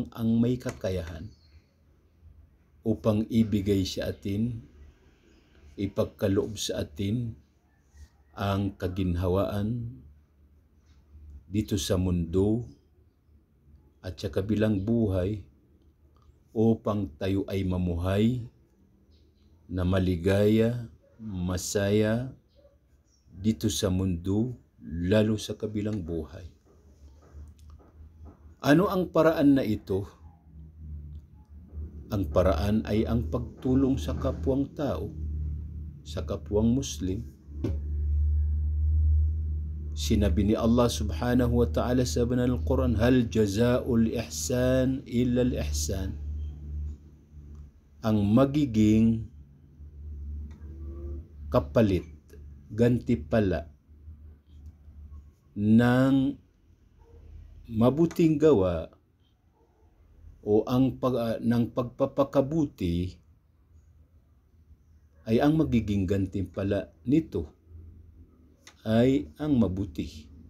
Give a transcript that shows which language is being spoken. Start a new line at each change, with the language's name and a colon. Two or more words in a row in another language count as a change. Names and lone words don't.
Filipino: ang may kakayahan upang ibigay sa atin, ipagkaloob sa atin ang kaginhawaan dito sa mundo at sa kabilang buhay, upang tayo ay mamuhay na maligaya, masaya dito sa mundo, lalo sa kabilang buhay. Ano ang paraan na ito? Ang paraan ay ang pagtulong sa kapwang tao, sa kapwang Muslim. Sinabi ni Allah
Arabic: سبحانه وتعالى
Filipino: sa banal Quran,
Arabic: هل جزاء الإحسان إلا الإحسان.
Filipino: Ang magiging kapalit, gantimpala ng mabuting gawa o ng pagpapakabuti ay ang magiging gantimpala nito ay ang mabuti.